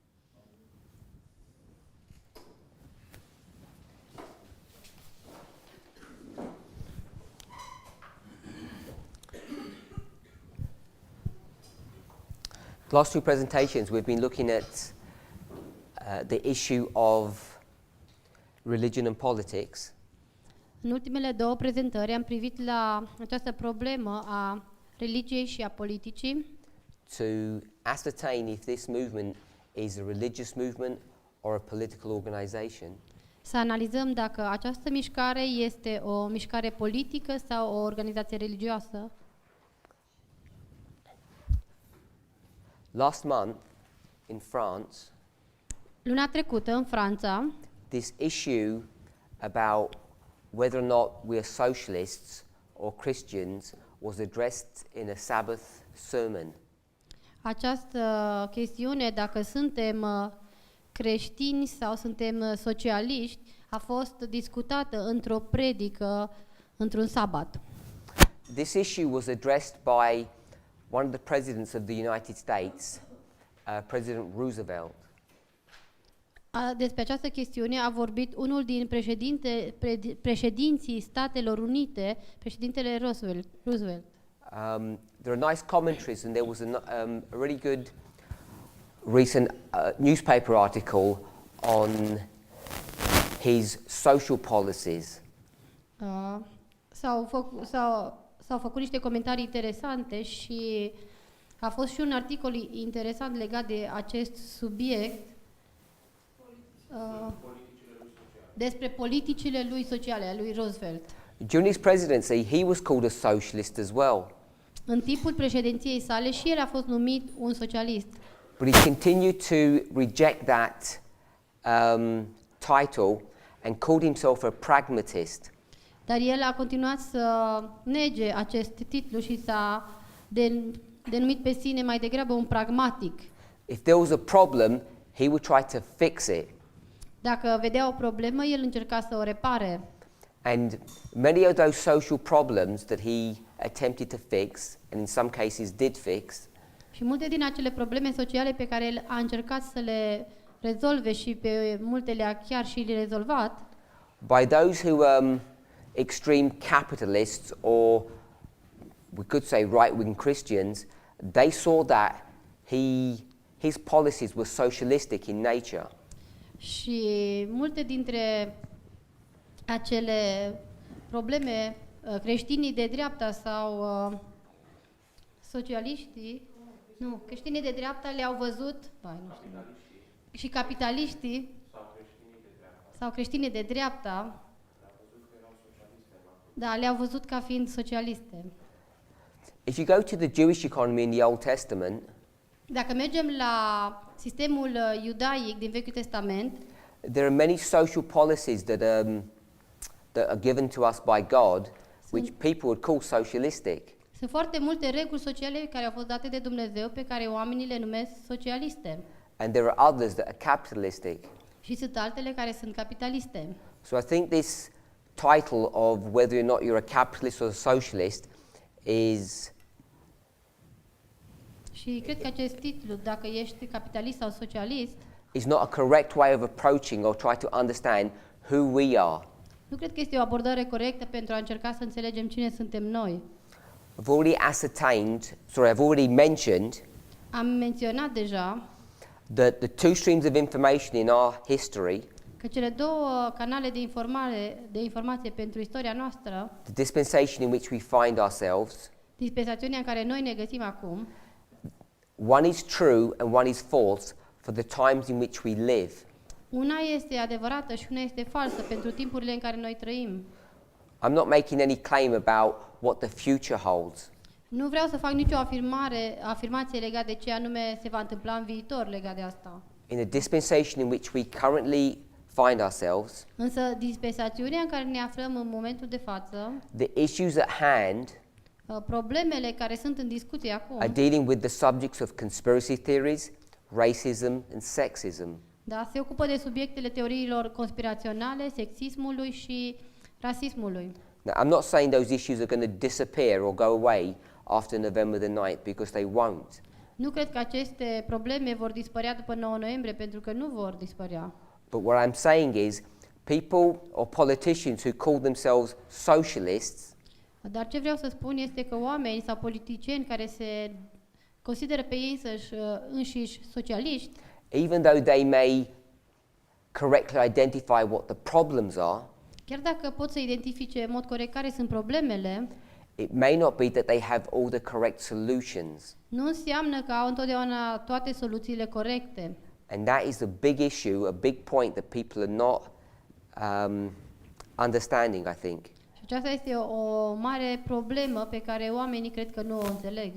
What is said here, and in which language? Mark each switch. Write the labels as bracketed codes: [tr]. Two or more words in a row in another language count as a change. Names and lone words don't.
[en] The last two presentations we've been looking at the issue of religion and politics. [ro] În ultimele două prezentări am privit la această problemă a religiei și a politicii [en] To ascertain if this movement is a religious movement or a political organization. [ro] să analizăm dacă această mișcare este o mișcare politică sau o organizație religioasă. [en] Last month in France, [ro] Luna trecută, în Franța, [en] this issue about whether or not we are socialists or Christians was addressed in a Sabbath sermon. [ro] această chestiune, dacă suntem creștini sau suntem socialiști, a fost discutată într-o predică, într-un sabat. [en] This issue was addressed by one of the presidents of the United States, President Roosevelt. [ro] Despre această chestiune a vorbit unul din președinții Statelor Unite, președintele Roosevelt. [en] There are nice commentaries, and there was a really good recent newspaper article on his social policies. [ro] S-au făcut niște comentarii interesante și a fost și un articol interesant legat de acest subiect, despre politicile lui sociale, a lui Roosevelt. [en] During his presidency, he was called a socialist as well. [ro] În timpul președinției sale și el a fost numit un socialist. [en] But he continued to reject that title and called himself a pragmatist. [ro] Dar el a continuat să nege acest titlu și s-a denumit pe sine mai degrabă un pragmatic. [en] If there was a problem, he would try to fix it. [ro] Dacă vedea o problemă, el încerca să o repare. [en] And many of those social problems that he attempted to fix, and in some cases did fix, [ro] Și multe din acele probleme sociale pe care el a încercat să le rezolve și pe multe le-a chiar și le rezolvat, [en] by those who extreme capitalists, or we could say right-wing Christians, they saw that his policies were socialistic in nature. [ro] și multe dintre acele probleme, creștinii de dreapta sau socialiștii, nu, creștinii de dreapta le-au văzut, nu știu, și capitaliștii sau creștinii de dreapta, da, le-au văzut ca fiind socialiste. [en] If you go to the Jewish economy in the Old Testament, [ro] Dacă mergem la sistemul iudaic din Vechiul Testament, [en] there are many social policies that are given to us by God, which people would call socialistic. [ro] sunt foarte multe reguli sociale care au fost date de Dumnezeu pe care oamenii le numesc socialiste. [en] And there are others that are capitalistic. [ro] Și sunt altele care sunt capitaliste. [en] So I think this title of whether or not you're a capitalist or a socialist is [ro] Și cred că acest titlu, dacă ești capitalist sau socialist, [en] not a correct way of approaching or try to understand who we are. [ro] nu cred că este o abordare corectă pentru a încerca să înțelegem cine suntem noi. [en] I've already mentioned [ro] Am menționat deja [en] that the two streams of information in our history, [ro] că cele două canale de informație pentru istoria noastră, [en] the dispensation in which we find ourselves, [ro] dispensațiunea în care noi ne găsim acum, [en] one is true and one is false for the times in which we live. [ro] una este adevărată și una este falsă pentru timpurile în care noi trăim. [en] I'm not making any claim about what the future holds. [ro] Nu vreau să fac nicio afirmație legată de ce anume se va întâmpla în viitor legat de asta. [en] In the dispensation in which we currently find ourselves, [ro] Însă dispensațiunea în care ne aflăm în momentul de față, [en] the issues at hand [ro] problemele care sunt în discuție acum, [en] are dealing with the subjects of conspiracy theories, racism and sexism. [ro] da, se ocupă de subiectele teoriilor conspiraționale, sexismului și rasismului. [en] Now, I'm not saying those issues are going to disappear or go away after November the 9th, because they won't. [ro] Nu cred că aceste probleme vor dispărea după 9 noiembrie, pentru că nu vor dispărea. [en] But what I'm saying is, people or politicians who call themselves socialists [ro] Dar ce vreau să spun este că oameni sau politicieni care se consideră pe ei înșiși socialiști, [en] even though they may correctly identify what the problems are, [ro] chiar dacă pot să identifice în mod corect care sunt problemele, [en] it may not be that they have all the correct solutions. [ro] nu înseamnă că au întotdeauna toate soluțiile corecte. [en] And that is a big issue, a big point that people are not understanding, I think. [ro] Și aceasta este o mare problemă pe care oamenii cred că nu o înțeleg.